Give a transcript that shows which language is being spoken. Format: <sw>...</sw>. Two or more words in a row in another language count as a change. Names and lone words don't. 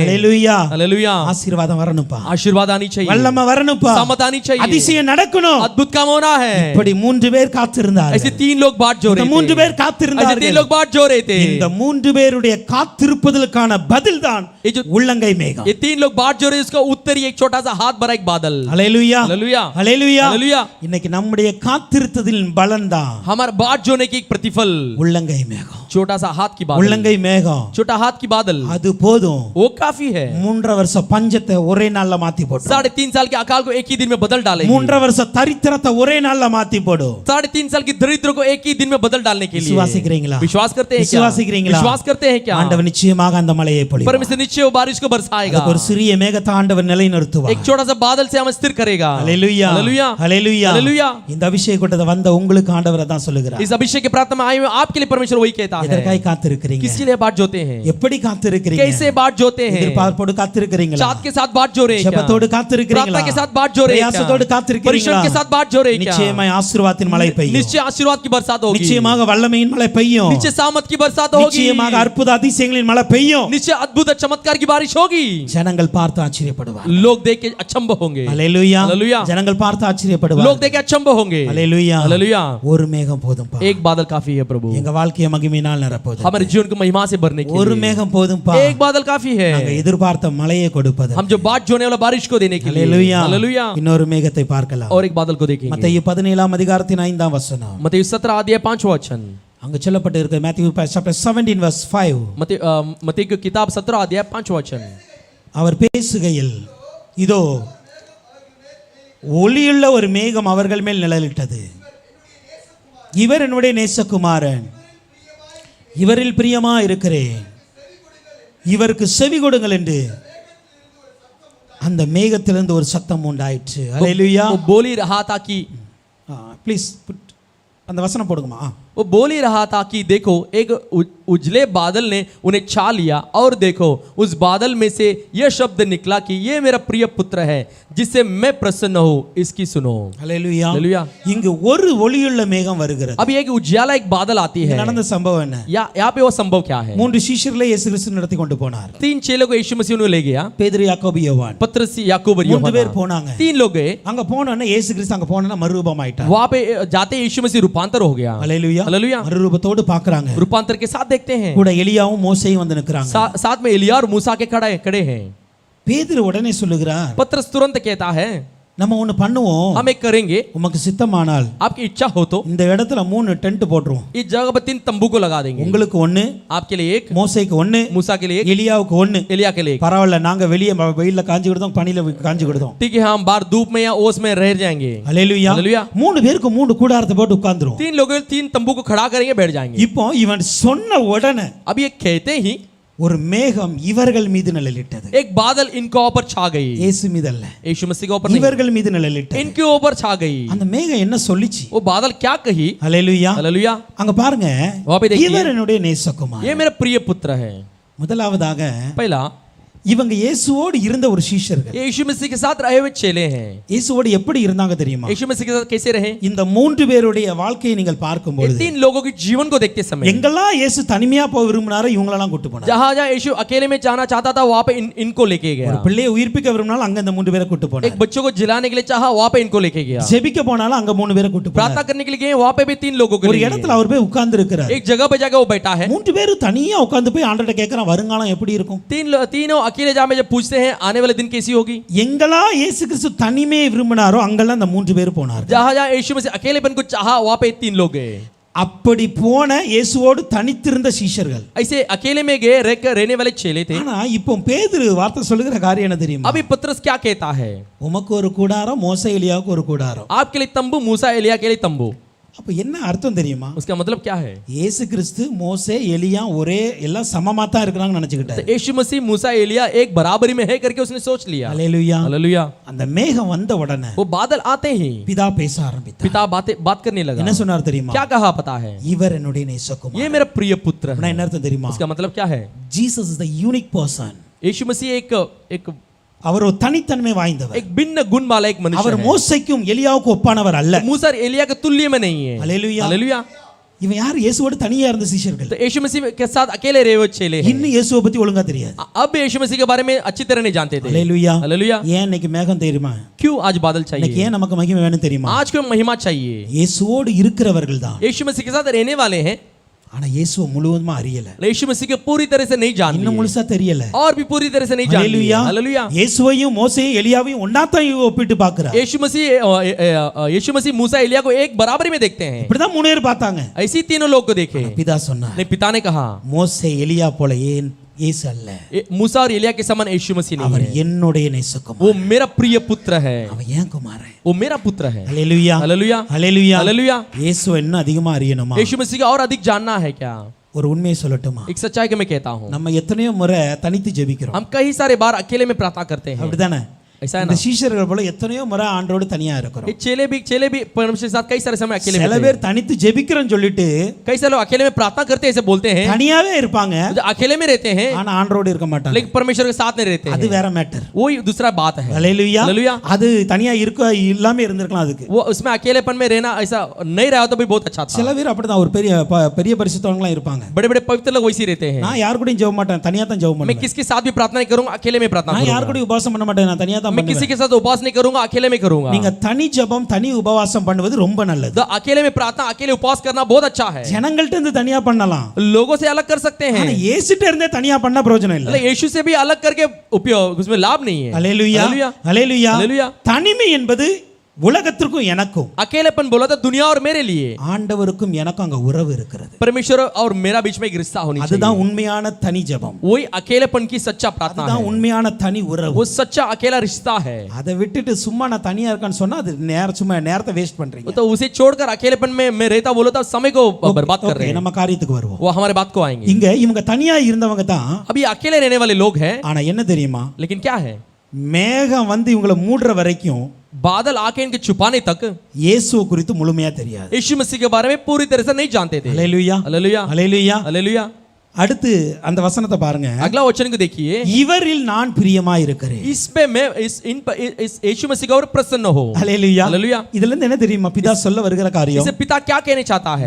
<ta>ஹalleluya,</ta> <hi>हालेलुया।</hi> <ta>ஆசீர்வாதம் வரணும்பா,</ta> <hi>आशीर्वाद आनी चाहिए,</hi> <ta>வல்லமை வரணும்பா,</ta> <hi>सामत आनी चाहिए,</hi> <ta>அதிசயம் நடக்கணும்.</ta> <hi>अद्भुत काम होना है।</hi> <ta>இப்படி 3 பேர் காத்திருந்தார்கள்.</ta> <hi>ऐसे 3 लोग बाट जो</hi> <ta>இந்த</ta> <hi>रहे 3 थे।</hi> <ta>பேர்</ta> <hi>ऐसे 3</hi> <ta>காத்திருந்தார்கள்.</ta> <hi>लोग बाट जो रहे थे।</hi> <ta>இந்த 3 பேருடைய காத்திருப்பதற்கான பதில்தான்</ta> <hi>ये जो</hi> <ta>உள்ளங்கை மேகம்.</ta> <hi>ये 3 लोग बाट जो रहे उसका उत्तर ही एक छोटा सा हाथ भरा एक बादल।</hi> <ta>ஹalleluya,</ta> <hi>हालेलुया,</hi> <ta>ஹalleluya.</ta> <hi>हालेलुया।</hi> <ta>இன்னைக்கு நம்முடைய காத்திருத்ததின் பலன்தான்</ta> <hi>हमारा बाट जोने की एक प्रतिफल</hi> <ta>உள்ளங்கை மேகம்.</ta> <hi>छोटा सा हाथ की बादल,</hi> <ta>உள்ளங்கை மேகம்</ta> <hi>छोटा हाथ की की बादल</hi> <ta>அது போதும்.</ta> <hi>वो काफी है।</hi> <ta>3.5 வருஷ பஞ்சத்தை ஒரே நாள்ல மாத்தி போடும்.</ta> <hi>3.5 साल के अकाल को एक ही दिन में बदल डालेगी।</hi> <ta>3.5 வருஷ தரித்திரத்தை ஒரே நாள்ல மாத்தி போடும்.</ta> <hi>3.5 साल की दरिद्र को एक ही दिन में बदल डालने के लिए।</hi> <ta>விசுவாசிக்கிறீங்களா?</ta> <hi>विश्वास करते हैं क्या?</hi> <ta>விசுவாசிக்கிறீங்களா?</ta> <hi>विश्वास करते हैं क्या?</hi> <ta>ஆண்டவர் நிச்சயமாக அந்த மழையை பொழிவார்.</ta> <hi>परमेश्वर निश्चय वो बारिश को बरसाएगा।</hi> <ta>அதுக்கு ஒரு சிறிய மேகத்தை ஆண்டவர் நிலைநிறுத்துவார்.</ta> <hi>एक छोटा सा बादल से हम स्थिर करेगा।</hi> <ta>ஹalleluya</ta> <hi>हालेलुया</hi> <ta>ஹalleluya</ta> <hi>हालेलुया।</hi> <ta>இந்த அபிஷேக கூட்டத்தை வந்த உங்களுக்கு ஆண்டவர் அதான் சொல்லுகிறார்.</ta> <hi>इस अभिषेक के प्रार्थना में आए हुए आपके लिए परमेश्वर वही कहता है।</hi> <ta>எதற்காக காத்திருக்கிறீங்க?</ta> <hi>किसके लिए बाट जोते हैं?</hi> <ta>எப்படி காத்திருக்கிறீங்க?</ta> <hi>कैसे बाट जोते हैं?</hi> <ta>எதிர்பார்ப்போடு காத்திருக்கிறீங்களா?</ta> <hi>चाहत के साथ बाट जो रहे क्या?</hi> <ta>ஜெபத்தோடு காத்திருக்கிறீங்களா?</ta> <hi>प्रार्थना के साथ बाट जो रहे क्या?</hi> <ta>பிரயாசத்தோடு காத்திருக்கிறீங்களா?</ta> <hi>परिश्रम के साथ बाट जो रहे क्या?</hi> <ta>நிச்சயமாய் ஆசீர்வாதத்தின் மழை பெய்யும்.</ta> <hi>निश्चय आशीर्वाद की बरसात होगी।</hi> <ta>நிச்சயமாக வல்லமையின் மழை பெய்யும்.</ta> <hi>निश्चय सामर्थ की बरसात होगी।</hi> <ta>நிச்சயமாக அற்புத அதிசயங்களின் மழை பெய்யும்.</ta> <hi>निश्चय अद्भुत चमत्कार की बारिश होगी।</hi> <ta>ஜனங்கள் பார்த்து ஆச்சரியப்படுவார்.</ta> <hi>लोग देख के अचंभ होंगे।</hi> <ta>ஹalleluya</ta> <hi>हालेलुया।</hi> <ta>ஜனங்கள் பார்த்து ஆச்சரியப்படுவார்.</ta> <hi>लोग देख के अचंभ होंगे।</hi> <ta>ஹalleluya</ta> <hi>हालेलुया।</hi> <ta>ஒரு மேகம் போதும்பா.</ta> <hi>एक बादल काफी है प्रभु,</hi> <ta>எங்க வாழ்க்கையை மகிமையினால் நிரப்புவது.</ta> <hi>हमारे जीवन को महिमा से भरने के</hi> <ta>ஒரு</ta> <hi>लिए।</hi> <ta>மேகம் போதும்பா.</ta> <hi>एक बादल काफी है,</hi> <ta>நாங்க எதிர்பார்த்த மழையை கொடுப்பது.</ta> <hi>हम जो बाट जोने वाला बारिश को देने के लिए।</hi> <ta>ஹalleluya</ta> <hi>हालेलुया।</hi> <ta>இன்னொரு மேகத்தை பார்க்கலாம்.</ta> <hi>और एक बादल को देखेंगे।</hi> <ta>மத்தேயு 17 அதிகாரத்தின் 5ஆம் வசனம்.</ta> <hi>मत्ती 17 अध्याय 5वां वचन।</hi> <ta>அங்க சொல்லப்பட்டு இருக்கு</ta> <en>Matthew chapter 17 verse 5.</en> <hi>मत्ती की किताब 17 अध्याय 5वां वचन।</hi> <ta>அவர் பேசுகையில் இதோ ஒளியுள்ள ஒரு மேகம் அவர்கள் மேல் நிழலிட்டது. இவர் என்னுடைய நேசகுமாரன், இவரில் பிரியமா இருக்கிறேன், இவருக்கு செவி கொடுங்கள் என்று அந்த மேகத்திலிருந்து ஒரு சத்தம் உண்டாயிற்று. ஹalleluya.</ta> <hi>वो बोल ही रहा था कि</hi> <ta>ப்ளீஸ் அந்த வசனம் போடுங்கம்மா.</ta> <hi>वो बोल ही रहा था कि देखो एक उजले बादल ने उन्हें छा लिया और देखो उस बादल में से यह शब्द निकला कि ये मेरा प्रिय पुत्र है जिससे मैं प्रसन्न हूँ, इसकी सुनो।</hi> <ta>ஹalleluya.</ta> <hi>हालेलुया।</hi> <ta>இங்கு ஒரு ஒளியுள்ள மேகம் வருகிறது.</ta> <hi>अभी एक उजाला एक बादल आती है।</hi> <ta>நடந்த சம்பவம் என்ன?</ta> <hi>यहाँ पे वो संभव क्या है?</hi> <ta>3 சீஷர்களை இயேசு கிறிஸ்து நடத்தி கொண்டு போனார்.</ta> <hi>3 चेलों को यीशु मसीह ने ले गया।</hi> <ta>பேதுரு, யாக்கோபு, யோவான்.</ta> <hi>पतरस, याकूब और</hi> <ta>3 பேர்</ta> <hi>यूहन्ना,</hi> <ta>போனாங்க.</ta> <hi>3 लोग गए।</hi> <ta>அங்க போனோனே இயேசு கிறிஸ்து அங்க போனோனே மறுரூபம் ஆயிட்டார்.</ta> <hi>वहां पे जाते यीशु मसीह रूपांतर हो गया।</hi> <ta>ஹalleluya.</ta> <hi>हालेलुया।</hi> <ta>மறுரூபத்தோடு பார்க்கறாங்க.</ta> <hi>रूपांतर के साथ देखते हैं।</hi> <ta>கூட எலியாவும் மோசேயும் வந்து நிக்கறாங்க.</ta> <hi>साथ में एलिया और मूसा के खड़े हैं।</hi> <ta>பேதுரு உடனே சொல்லுகிறார்,</ta> <hi>पतरस तुरंत कहता है</hi> <ta>நம்ம ஒன்னு பண்ணுவோம்,</ta> <hi>हम एक करेंगे,</hi> <ta>உமக்கு சித்தமானால்</ta> <hi>आपकी इच्छा हो तो</hi> <ta>இந்த இடத்துல 3 டென்ட் போடுறோம்.</ta> <hi>इस जगह पर 3 तंबू को लगा देंगे।</hi> <ta>உங்களுக்கு ஒன்னு,</ta> <hi>आपके लिए एक,</hi> <ta>மோசேக்கு ஒன்னு,</ta> <hi>मूसा के लिए एक,</hi> <ta>எலியாவுக்கு ஒன்னு.</ta> <hi>एलिया के लिए एक।</hi> <ta>பரவாயில்ல, நாங்க வெளிய வெயில்ல காஞ்சி விடுதோம், பனில காஞ்சி விடுதோம்.</ta> <hi>ठीक है, हम बाहर धूप में या ओस में रह जाएंगे।</hi> <ta>ஹalleluya.</ta> <hi>हालेलुया।</hi> <ta>3 பேருக்கு 3 கூடாரத்தை போட்டு உட்கார்ந்துரும்.</ta> <hi>3 लोग 3 तंबू को खड़ा करेंगे, बैठ जाएंगे।</hi> <ta>இப்போ இவன் சொன்ன உடனே</ta> <hi>अब ये कहते ही</hi> <ta>ஒரு மேகம் இவர்கள் மீது நிழலிட்டது.</ta> <hi>एक बादल इनके ऊपर छा गई।</hi> <ta>இயேசு மீது அல்ல,</ta> <hi>यीशु मसीह के ऊपर नहीं,</hi> <ta>இவர்கள் மீது நிழலிட்டது.</ta> <hi>इनके ऊपर छा गई।</hi> <ta>அந்த மேகம் என்ன சொல்லிச்சு?</ta> <hi>वो बादल क्या कही?</hi> <ta>ஹalleluya.</ta> <hi>हालेलुया।</hi> <ta>அங்க பாருங்க,</ta> <hi>वहां पे देखिए,</hi> <ta>இவர் என்னுடைய நேசகுமாரன்.</ta> <hi>ये मेरा प्रिय पुत्र है।</hi> <ta>முதலாவதாக</ta> <hi>पहला,</hi> <ta>இவங்க இயேசுவோடு இருந்த ஒரு சீஷர்கள்.</ta> <hi>ये यीशु मसीह के साथ रहे हुए चेले हैं।</hi> <ta>இயேசுவோடு எப்படி இருந்தாங்க தெரியுமா?</ta> <hi>यीशु मसीह के साथ कैसे रहे?</hi> <ta>இந்த 3 பேருடைய வாழ்க்கையை நீங்கள் பார்க்கும்</ta> <hi>ये</hi> <ta>பொழுது</ta> <hi>3 लोगों के जीवन को देखते समय</hi> <ta>எங்கெல்லாம் இயேசு தனிமையா போக விரும்பினாரோ இவங்களெல்லாம் கூட்டி போனார்.</ta> <hi>जहां जहां यीशु अकेले में जाना चाहता था वहां पे इनको लेके गया।</hi> <ta>ஒரு பிள்ளையை உயிர்ப்பிக்க விரும்பினாலும் அங்க இந்த 3 பேரை கூட்டி போனார்.</ta> <hi>एक बच्चों को जिलाने के लिए चाहा वहां पे इनको लेके गया।</hi> <ta>ஜெபிக்க போனாலும் அங்க 3 பேரை கூட்டி போனார்.</ta> <hi>प्रार्थना करने के लिए गए वहां पे भी 3 लोगों को</hi> <ta>ஒரு</ta> <hi>ले</hi> <ta>இடத்துல அவர் போய் உட்கார்ந்து இருக்கிறார்.</ta> <hi>एक जगह पे जाके वो बैठा है।</hi> <ta>3 பேரும் தனியா உட்கார்ந்து போய் ஆண்டவர்ட்ட கேக்குறான், வருங்காலம் எப்படி இருக்கும்?</ta> <hi>तीनों अकेले जामे जब पूछते हैं आने वाले दिन कैसी होगी?</hi> <ta>எங்கெல்லாம் இயேசு கிறிஸ்து தனிமையை விரும்பினாரோ அங்கெல்லாம் இந்த 3 பேர் போனார்.</ta> <hi>जहां जहां यीशु मसीह अकेलेपन को चाहा वहां पे 3 लोग गए।</hi> <ta>அப்படி போன இயேசுவோடு தனித்திருந்த சீஷர்கள்.</ta> <hi>ऐसे अकेले में गए रहने वाले चेले थे।</hi> <ta>ஆனா இப்போ பேதுரு வார்த்தை சொல்லுகிற காரியம் என்ன தெரியுமா?</ta> <hi>अभी पतरस क्या कहता है?</hi> <ta>உமக்கு ஒரு கூடாரம், மோசே எலியாவுக்கு ஒரு கூடாரம்.</ta> <hi>आपके लिए तंबू, मूसा एलिया के लिए तंबू।</hi> <ta>அப்ப என்ன அர்த்தம் தெரியுமா?</ta> <hi>उसका मतलब क्या है?</hi> <ta>இயேசு கிறிஸ்து, மோசே, எலியா ஒரே எல்லாம் சமமா தான் இருக்கறாங்கன்னு நினைச்சிட்டாரு.</ta> <hi>तो यीशु मसीह, मूसा, एलिया एक बराबरी में है करके उसने सोच लिया।</hi> <ta>ஹalleluya.</ta> <hi>हालेलुया।</hi> <ta>அந்த மேகம் வந்த உடனே</ta> <hi>वो बादल आते ही</hi> <ta>பிதா பேச ஆரம்பித்தார்.</ta> <hi>पिता बात करने लगा।</hi> <ta>என்ன சொன்னார் தெரியுமா?</ta> <hi>क्या कहा पता है?</hi> <ta>இவர் என்னுடைய நேசகுமாரன்.</ta> <hi>ये मेरा प्रिय पुत्र</hi> <ta>அப்படினா</ta> <hi>है।</hi> <ta>என்ன அர்த்தம் தெரியுமா?</ta> <hi>उसका मतलब क्या है?</hi> <en>Jesus is the unique person.</en> <hi>यीशु मसीह एक</hi> <ta>அவர் ஒரு தனித்தன்மை வாய்ந்தவர்.</ta> <hi>एक भिन्न गुण वाला एक मनुष्य</hi> <ta>அவர்</ta> <hi>है।</hi> <ta>மோசேக்கும் எலியாவுக்கும் ஒப்பானவர் அல்ல.</ta> <hi>मूसा और एलिया के तुल्य में नहीं है। हालेलुया. हालेलुया।</hi> <ta>இவன் யார்? இயேசுவோடு தனியா இருந்த சீஷர்கள்.</ta> <hi>तो यीशु मसीह के साथ अकेले रहे हुए चेले हैं।</hi> <ta>இன்னும் இயேசுவை பத்தி ஒழுங்கா தெரியாது.</ta> <hi>अब यीशु मसीह के बारे में अच्छी तरह नहीं जानते थे।</hi> <ta>ஹalleluya.</ta> <hi>हालेलुया।</hi> <ta>ஏன் இன்னைக்கு மேகம் தெரியுமா?</ta> <hi>क्यों आज बादल</hi> <ta>இன்னைக்கு</ta> <hi>चाहिए?</hi> <ta>ஏன் நமக்கு மகிமை வேணும் தெரியுமா?</ta> <hi>आज क्यों महिमा चाहिए?</hi> <ta>இயேசுவோடு இருக்கிறவர்கள் தான்.</ta> <hi>यीशु मसीह के साथ रहने वाले हैं,</hi> <ta>ஆனா இயேசுவை முழுவதுமா அறியல.</ta> <hi>यीशु मसीह के पूरी तरह से नहीं जान</hi> <ta>இன்னும்</ta> <hi>लिए</hi> <ta>முழுசா தெரியல.</ta> <hi>और भी पूरी तरह से नहीं जान लिए।</hi> <ta>ஹalleluya.</ta> <hi>हालेलुया।</hi> <ta>இயேசுவையும் மோசேயும் எலியாவையும் ஒண்ணாத்தான் ஒப்பிட்டு பார்க்கறார்.</ta> <hi>यीशु मसीह मूसा एलिया को एक बराबरी में देखते हैं।</hi> <ta>இப்படிதான் 3 பேர் பார்த்தாங்க.</ta> <hi>ऐसी तीनों लोग को देखे।</hi> <ta>பிதா சொன்னார்,</ta> <hi>नहीं, पिता ने कहा</hi> <ta>மோசே எலியா போல ஏன் இயேசு அல்ல,</ta> <hi>मूसा और एलिया के समान यीशु मसीह नहीं</hi> <ta>அவர்</ta> <hi>है।</hi> <ta>என்னுடைய</ta> <hi>वो</hi> <ta>நேசகுமாரன்,</ta> <hi>मेरा प्रिय पुत्र है,</hi> <ta>அவன் ஏன் குமாரன்.</ta> <hi>वो मेरा पुत्र है।</hi> <ta>ஹல்லேலூயா,</ta> <hi>हालेलुया,</hi> <ta>ஹல்லேலூயா.</ta> <hi>हालेलुया।</hi> <ta>இயேசுவை இன்னும் அதிகமா அறியணுமா?</ta> <hi>यीशु मसीह का और अधिक जानना है क्या?</hi> <ta>ஒரு உண்மையை சொல்லட்டுமா?</ta> <hi>एक सच्चाई के मैं कहता हूँ,</hi> <ta>நம்ம எத்தனையோ முறை தனித்து ஜெபிக்கிறோம்,</ta> <hi>हम कई सारे बार अकेले में प्रार्थना करते हैं,</hi> <ta>அப்படிதானே?</ta> <hi>ऐसा है</hi> <ta>இந்த</ta> <hi>ना?</hi> <ta>சீஷர்கள் போல எத்தனையோ முறை ஆண்டோடு தனியா இருக்கிறோம்.</ta> <hi>ये चेले भी परमेश्वर के साथ कई सारे समय अकेले</hi> <ta>சில</ta> <hi>में थे।</hi> <ta>பேர் தனித்து ஜெபிக்கிறோம்னு சொல்லிட்டு</ta> <hi>कई सारे लोग अकेले में प्रार्थना करते हैं, ऐसे बोलते हैं,</hi> <ta>தனியாவே இருப்பாங்க,</ta> <hi>जो अकेले में रहते हैं</hi> <ta>ஆனா ஆண்டோடு இருக்க மாட்டாங்க.</ta> <hi>लेकिन परमेश्वर के साथ नहीं रहते</hi> <ta>அது</ta> <hi>हैं,</hi> <ta>வேற மேட்டர்.</ta> <hi>वो दूसरा बात है।</hi> <ta>ஹல்லேலூயா.</ta> <hi>हालेलुया।</hi> <ta>அது தனியா இருக்க இல்லாம இருந்திருக்கலாம். அதுக்கு</ta> <hi>वो उसमें अकेलेपन में रहना ऐसा नहीं रहा तो भी बहुत अच्छा था।</hi> <ta>சில பேர் அப்படிதான் ஒரு பெரிய பரிசுத்தவங்களா இருப்பாங்க.</ta> <hi>बड़े बड़े पवित्र लोग वैसे ही रहते हैं।</hi> <ta>நான் யார் கூடயும் ஜெப மாட்டேன், தனியா தான் ஜெப</ta> <hi>मैं</hi> <ta>பண்ணுவேன்.</ta> <hi>किसके साथ भी प्रार्थना नहीं करूंगा, अकेले में प्रार्थना</hi> <ta>நான் யார்</ta> <hi>करूंगा।</hi> <ta>கூடயும் உபவாசம் பண்ண மாட்டேன், நான் தனியா தான்</ta> <hi>मैं किसी</hi> <ta>பண்ணுவேன்.</ta> <hi>के साथ उपवास नहीं करूंगा, अकेले में करूंगा।</hi> <ta>நீங்க தனி ஜெபம் தனி உபவாசம் பண்ணுவது ரொம்ப நல்லது.</ta> <hi>तो अकेले में प्रार्थना, अकेले उपवास करना बहुत अच्छा है।</hi> <ta>ஜனங்கள்ட்ட இருந்து தனியா பண்ணலாம்,</ta> <hi>लोगों से अलग कर सकते हैं,</hi> <ta>ஆனா இயேசுட்ட இருந்தே தனியா பண்ண பிரயோஜனம் இல்ல.</ta> <hi>यीशु से भी अलग करके उपयोग उसमें लाभ नहीं है।</hi> <ta>ஹல்லேலூயா,</ta> <hi>हालेलुया,</hi> <ta>ஹல்லேலூயா.</ta> <hi>हालेलुया।</hi> <ta>தனிமை என்பது உலகத்திற்கும் எனக்கும்,</ta> <hi>अकेलेपन बोला था दुनिया और मेरे लिए,</hi> <ta>ஆண்டவருக்கும் எனக்கும் அங்க உறவு இருக்கிறது.</ta> <hi>परमेश्वर और मेरा बीच में एक रिश्ता होनी चाहिए।</hi> <ta>அதுதான் உண்மையான தனி ஜெபம்,</ta> <hi>वही अकेलेपन की सच्चा प्रार्थना</hi> <ta>அதுதான்</ta> <hi>है,</hi> <ta>உண்மையான தனி உறவு.</ta> <hi>वो सच्चा अकेला रिश्ता है।</hi> <ta>அதை விட்டுட்டு சும்மா நான் தனியா இருக்கேன்னு சொன்னா அது சும்மா நேரத்தை வேஸ்ட் பண்றீங்க.</ta> <hi>तो उसे छोड़कर अकेलेपन में मैं रहता बोलो तो समय को बर्बाद कर रहे</hi> <ta>ஓகே,</ta> <hi>हैं।</hi> <ta>நம்ம காரியத்துக்கு வருவோம்.</ta> <hi>वो हमारे बात को आएंगे।</hi> <ta>இங்க இவங்க தனியா இருந்தவங்க தான்,</ta> <hi>अभी अकेले रहने वाले लोग हैं,</hi> <ta>ஆனா என்ன தெரியுமா?</ta> <hi>लेकिन क्या है,</hi> <ta>மேகம் வந்து இவங்களை மூடுற வரைக்கும்</ta> <hi>बादल आके इनके छुपाने तक</hi> <ta>இயேசுவை குறித்து முழுமையா தெரியாது.</ta> <hi>यीशु मसीह के बारे में पूरी तरह से नहीं जानते थे।</hi> <ta>ஹல்லேலூயா,</ta> <hi>हालेलुया,</hi> <ta>ஹல்லேலூயா.</ta> <hi>हालेलुया।</hi> <ta>அடுத்து அந்த வசனத்தை பாருங்க.</ta> <hi>अगला वचन को देखिए,</hi> <ta>இவரில் நான் பிரியமா இருக்கிறேன்.</ta> <hi>इसमें मैं इस यीशु मसीह का और प्रसन्न हो।</hi> <ta>ஹல்லேலூயா,</ta> <hi>हालेलुया।</hi> <ta>இதுல இருந்து என்ன தெரியுமா பிதா சொல்ல வருகிற காரியம்?</ta> <hi>इसे पिता क्या कहना चाहता है?</hi>